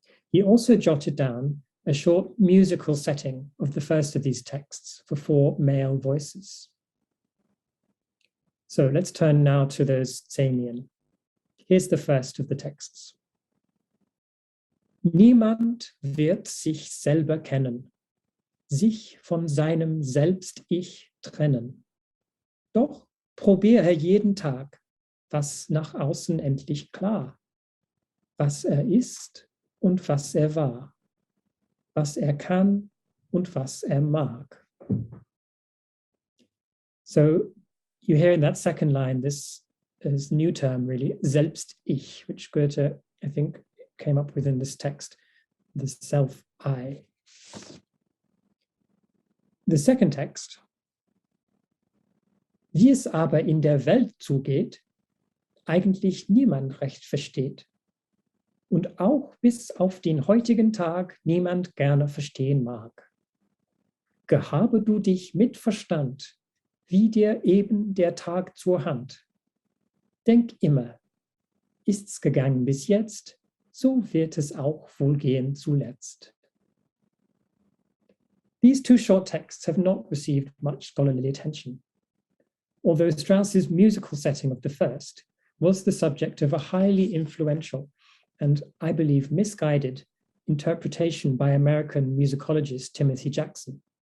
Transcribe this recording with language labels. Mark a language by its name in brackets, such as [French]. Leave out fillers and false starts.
[English] He also jotted down a short musical setting of the first of these texts for 4 male voices. So let's turn now to those Xenien. Here's the first of the texts. [German] Niemand wird sich selber kennen, sich von seinem Selbst-Ich trennen. Doch probiere jeden Tag, was nach außen endlich klar, was ist und was war, was kann und was mag. [English] So you hear in that second line this new term really, Selbst-Ich, which Goethe, I think, came up with in this text, the self-I. The second text, [German] wie es aber in der Welt zugeht, eigentlich niemand recht versteht und auch bis auf den heutigen Tag niemand gerne verstehen mag. Gehabe du dich mit Verstand, wie dir eben der Tag zur Hand. Denk immer, ist's gegangen bis jetzt, so wird es auch wohl gehen zuletzt. [English] These two short texts have not received much scholarly attention, although Strauss's musical setting of the first was the subject of a highly influential and, I believe, misguided interpretation by American musicologist Timothy Jackson.